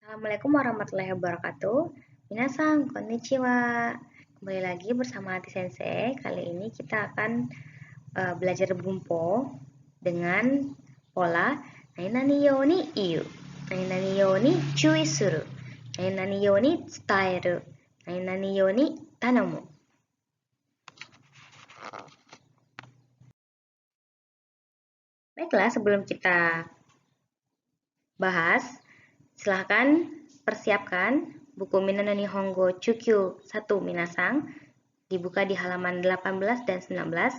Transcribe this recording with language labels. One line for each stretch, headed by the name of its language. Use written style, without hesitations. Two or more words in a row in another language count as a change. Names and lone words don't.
Arabic: السلام عليكم ورحمة الله وبركاته.
Japanese: 皆さん、こんにちは.
Indonesian: Kembali lagi bersama Ati Sensei. Kali ini kita akan belajar bunpo dengan pola
Japanese: 何ように言う、何ように注意する、何ように伝える、何ように頼む.
Indonesian: Baiklah, sebelum kita bahas, silahkan persiapkan buku Minano Nihongo Chukyu 1 Minasang, dibuka di halaman 18 dan 19.